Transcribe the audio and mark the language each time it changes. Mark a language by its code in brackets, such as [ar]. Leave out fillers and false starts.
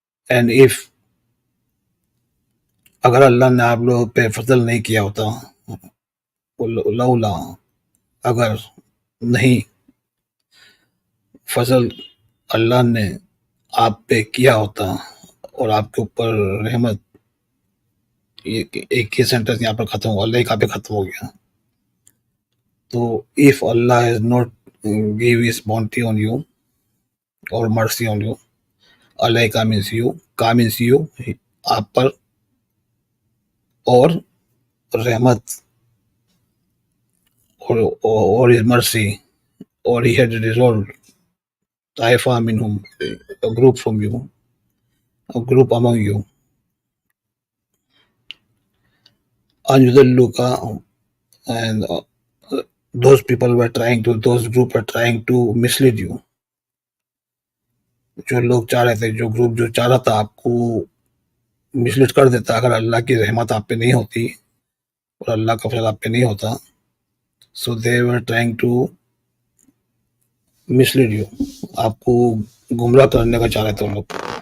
[en] and if [ur] اگر اللہ نے آپ لوگوں پہ فضل نہیں کیا ہوتا، لولا اگر نہیں فضل اللہ نے آپ پہ کیا ہوتا اور آپ کے اوپر رحمت، ایک ہی سینٹنس یہاں پر ختم ہوا، اللہ کا پہ ختم ہو گیا. [en] تو if اللہ has not give his bounty on you or mercy on you، اللہ کا means you، کا means you، آپ پر، اور رحمت اور his mercy، or he had resolved [ar] طائفہ منہم، [en] a group from you، a group among you، [ar] ان یضلوک، [en] and those people were trying to، those group were trying to mislead you. [ur] جو لوگ چاہ رہے تھے، جو گروپ جو چاہ رہا تھا آپ کو مسلیڈ کر دیتا اگر اللہ کی رحمت آپ پہ نہیں ہوتی اور اللہ کا فضل آپ پہ نہیں ہوتا. [en] so they were trying to mislead you, [ur] آپ کو گمراہ کرنے کا چاہ رہے تھے وہ لوگ.